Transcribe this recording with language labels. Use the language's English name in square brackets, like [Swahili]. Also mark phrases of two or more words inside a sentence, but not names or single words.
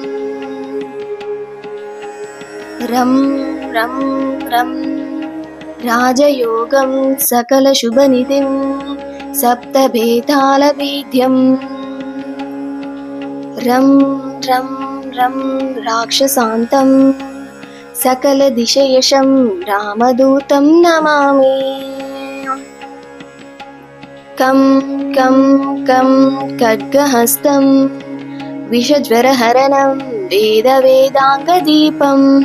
[Sanskrit] रं रं रं राजयोगं सकलशुभनिधिं सप्तभेतालवेद्यं रं रं रं राक्षसान्तं सकलदिशयशं रामदूतं नमामि कं कं कं खड्गहस्तं विषज्वरहरणं वेदवेदाङ्गदीपं